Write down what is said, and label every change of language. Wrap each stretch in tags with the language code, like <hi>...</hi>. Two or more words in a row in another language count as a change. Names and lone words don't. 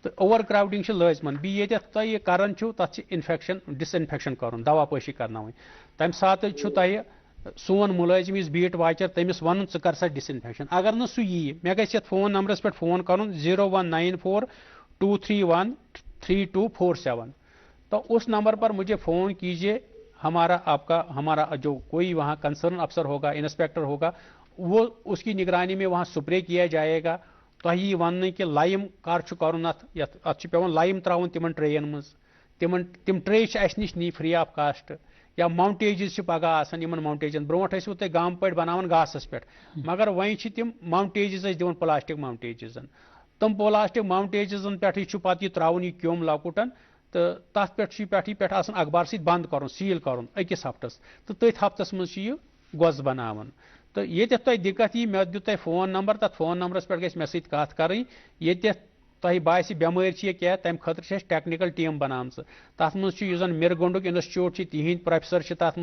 <ks>تو</ks> <en>over crowding</en> <ks>لازمن بیٚیہِ ییٚتٮ۪تھ تۄہہِ یہِ کران چھُو تَتھ چھِ انفیکشن</ks> <en>disinfection</en> <ks>کرُن دوا پٲشی کرناوٕنۍ تمہِ ساتہٕ چھُ تۄہہِ سون مُلٲزِم یُس</ks> <en>beat watcher</en> <ks>تٔمِس وَنُن ژٕ کر سا</ks> <en>disinfection</en> <ks>اگر نہٕ سُہ ییہِ مےٚ گژھِ یتھ</ks> <en>phone number</en> <ks>پٮ۪ٹھ فون کرُن 0194-231-3247</ks> <ur>تو اس نمبر پر مجھے فون کیجیے ہمارا جو کوئی وہاں کنسرن افسر ہوگا انسپیکٹر ہوگا وہ اس کی نگرانی میں وہاں سپرے کیا جائے گا</ur> <ks>تۄہہِ یی وننہٕ کہ لائم کر چھُ کرُن اتھ چھُ پیوان لائم تراوُن تِمن ٹرین منٛز تِم ٹرے چھِ اسہِ نِش نی</ks> <en>free of cost</en> <ks>یا ماؤنٹیجز چھِ پگہہ آسان یِمن ماؤنٹیجن برونٛٹھ ٲسوٕ تُہۍ گامہٕ پٲٹھۍ بناوان گاسس پٮ۪ٹھ مگر وۄنۍ چھِ تِم ماؤنٹیجز أسۍ دِوان</ks> <en>plastic mountages</en> <ks>تِم</ks> <en>plastic mountages</en> <ks>پٮ۪ٹھٕے چھُ پتہٕ یہِ تراوُن یہِ کیوٚم لۄکُٹن تہٕ تتھ پٮ۪ٹھ چھُ پٮ۪ٹھٕ آسان اخبار سۭتۍ بنٛد کرُن سیٖل کرُن أکِس ہفتس تہٕ تٔتھۍ ہفتس منٛز چھُ یہِ گۄس بناوان تو ییٚتٮ۪تھ تۄہہِ دِقت یی مےٚ دیُت تۄہہِ</ks> <en>phone number</en> <ks>تتھ</ks> <en>phone number</en> <ks>پٮ۪ٹھ گژھِ مےٚ سۭتۍ کتھ کرٕنۍ ییٚتٮ۪تھ تۄہہِ باسہِ بٮ۪مٲرۍ چھِ یہِ کینٛہہ تمہِ خٲطرٕ چھِ اَسہِ</ks> <en>technical team</en> <ks>بنامژٕ تتھ منٛز چھُ یُس زن مِرگونڈُک انسٹِچوٗٹ چھِ تِہنٛدۍ پروفیسر چھِ تتھ</ks>